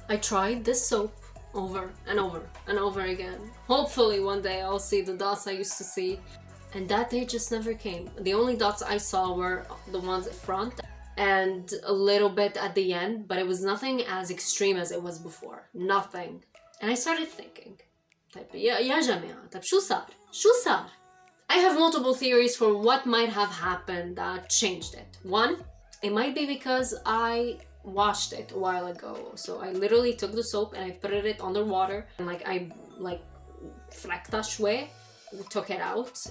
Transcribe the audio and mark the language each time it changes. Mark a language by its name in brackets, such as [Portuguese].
[English] I tried this soap over and over and over again. Hopefully one day I'll see the dots I used to see, and that day just never came. The only dots I saw were the ones at front and a little bit at the end, but it was nothing as extreme as it was before. Nothing. And I started thinking, [Arabic] يا جماعة, طب شو صار? شو صار? [English] I have multiple theories for what might have happened that changed it. One, it might be because I washed it a while ago. So I literally took the soap and I put it under water and I [Arabic] فلكتها شوي, [English] took it out.